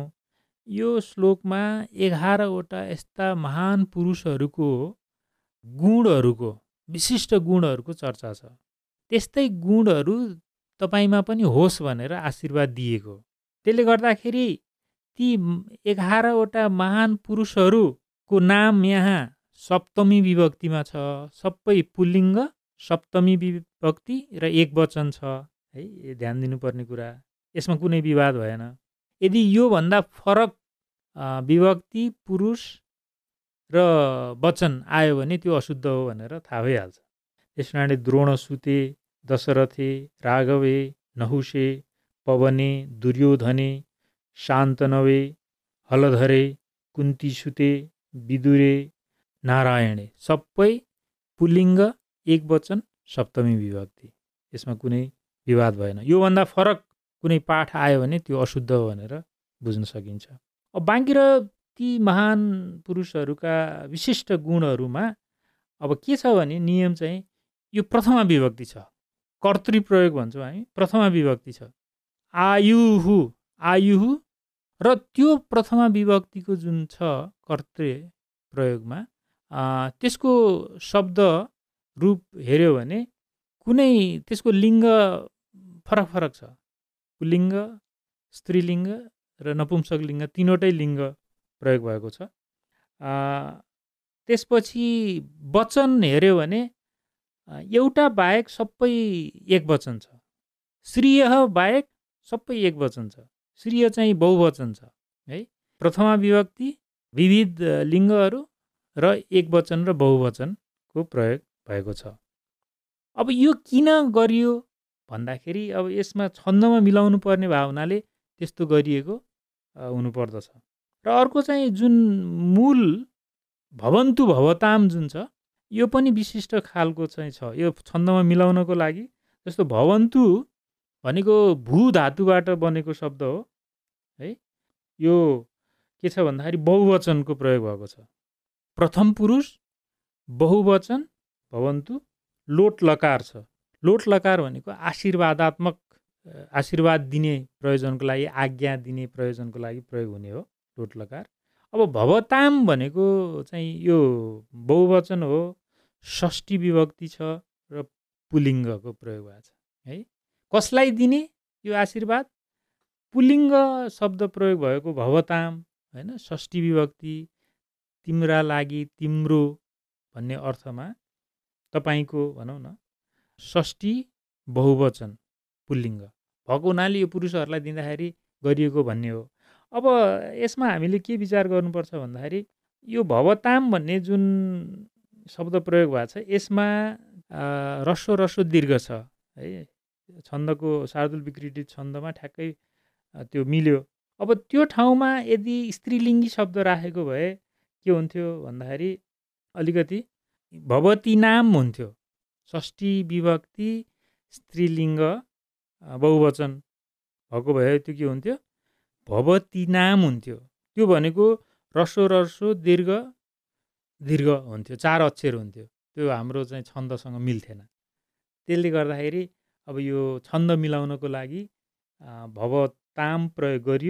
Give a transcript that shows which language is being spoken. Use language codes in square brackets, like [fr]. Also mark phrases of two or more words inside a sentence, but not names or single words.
[ne] यो श्लोकमा 11वटा यस्ता महान पुरुषहरूको गुणहरूको, विशिष्ट गुणहरूको चर्चा छ। त्यस्तै गुणहरू तपाईमा पनि होस् भनेर आशीर्वाद दिएको। त्यसले गर्दाखेरि ती 11वटा महान पुरुषहरूको नाम यहाँ सप्तमी विभक्तिमा छ। सबै पुल्लिङ्ग, सप्तमी विभक्ति र एकवचन छ। है, ध्यान दिनुपर्ने कुरा। यसमा कुनै विवाद भएन। यदि यो भन्दा फरक विभक्ति, पुरुष र वचन आयो भने त्यो अशुद्ध हो भनेर थाहा भइहाल्छ। त्यस कारणले [sa] द्रोणसुते, दशरथे, राघवे, नहुषे, पवने, दुर्योधने, शान्तनवे, हलधरे, कुन्तीसुते, विदुरे, नारायणे [ne] सबै पुल्लिङ्ग, एकवचन, सप्तमी विभक्ति। यसमा कुनै विवाद भएन। योभन्दा फरक कुनै पाठ आयो भने त्यो अशुद्ध हो भनेर बुझ्न सकिन्छ। अब बाँकी र ती महान पुरुषहरूका विशिष्ट गुणहरूमा अब के छ भने नियम चाहिँ यो प्रथमा विभक्ति छ। कर्तृ प्रयोग भन्छौँ हामी। प्रथमा विभक्ति छ। आयुहु आयुहु र त्यो प्रथमा विभक्तिको जुन छ कर्तृ प्रयोगमा त्यसको शब्द रूप हेऱ्यो भने कुनै त्यसको लिङ्ग फरक फरक छ। पुल्लिङ्ग, स्त्रीलिङ्ग र नपुंसक लिङ्ग तीनवटै लिङ्ग प्रयोग भएको छ। त्यसपछि वचन हेऱ्यो भने एउटा बाहेक सबै एक वचन छ। श्रीय बाहेक सबै एक वचन छ। श्रीय चाहिँ बहुवचन छ है। प्रथमा विभक्ति, विविध लिङ्गहरू र एक वचन र बहुवचनको प्रयोग भएको छ। अब यो किन गरियो भन्दाखेरि अब यसमा छन्दमा मिलाउनु पर्ने भावनाले त्यस्तो गरिएको हुनुपर्दछ। र अर्को चाहिँ जुन मूल [sa] भवन्तु भवताम [ne] जुन छ यो पनि विशिष्ट खालको चाहिँ छ। यो छन्दमा मिलाउनको लागि जस्तो भवन्तु भनेको भू धातुबाट बनेको शब्द हो है। यो के छ भन्दाखेरि बहुवचनको प्रयोग भएको छ। प्रथम पुरुष बहुवचन भवन्तु, लोट लकार छ। लोट लकार भनेको आशीर्वादात्मक, आशीर्वाद दिने प्रयोजनको लागि, आज्ञा दिने प्रयोजनको लागि प्रयोग हुने हो लोट लकार। अब भवताम भनेको चाहिँ यो बहुवचन हो, षष्ठी विभक्ति छ र पुल्लिङ्गको प्रयोग भएको छ है। कसलाई दिने यो आशीर्वाद? पुल्लिङ्ग शब्द प्रयोग भएको भवताम होइन, षष्ठी विभक्ति, तिम्रा लागि, तिम्रो भन्ने अर्थमा तपाईँको भनौँ न, षष्ठी बहुवचन पुल्लिङ्ग भएको हुनाले यो पुरुषहरूलाई दिँदाखेरि गरिएको भन्ने हो। अब यसमा हामीले के विचार गर्नुपर्छ भन्दाखेरि यो भवताम भन्ने जुन शब्द प्रयोग भएको छ यसमा रस्व रस्व दीर्घ छ है। छन्दको शार्दूल विकृति छन्दमा ठ्याक्कै त्यो मिल्यो। अब त्यो ठाउँमा यदि स्त्रीलिङ्गी शब्द राखेको भए के हुन्थ्यो भन्दाखेरि अलिकति भवती नाम हुन्थ्यो। षष्ठी विभक्ति स्त्रीलिङ्ग बहुवचन भएको भए त्यो के हुन्थ्यो? भवती नाम हुन्थ्यो। त्यो भनेको रस्व रस्व दीर्घ दीर्घ हुन्थ्यो, 4 अक्षर हुन्थ्यो। त्यो हाम्रो चाहिँ छन्दसँग मिल्थेन। त्यसले गर्दाखेरि अब यो छन्द मिलाउनको लागि भवताम प्रयोग गरियो।